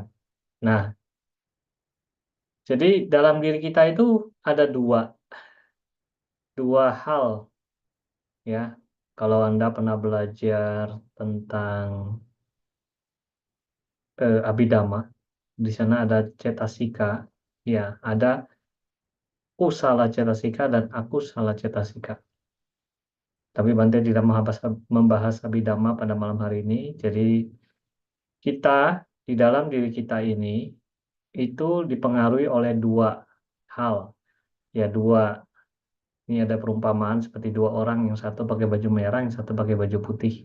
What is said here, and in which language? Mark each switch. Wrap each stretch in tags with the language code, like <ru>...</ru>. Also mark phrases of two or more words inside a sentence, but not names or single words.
<id>Nah, jadi dalam diri kita itu ada dua hal ya. Kalau Anda pernah belajar tentang Abhidhamma, di sana ada cetasika, ya, ada</id> <pi>kusala cetasika</pi> <id>dan</id> <pi>akusala cetasika.</pi> <id>Tapi Bante tidak membahas Abhidhamma pada malam hari ini. Jadi kita di dalam diri kita ini itu dipengaruhi oleh dua hal. Ya, ini ada perumpamaan seperti dua orang, yang satu pakai baju merah, yang satu pakai baju putih.</id>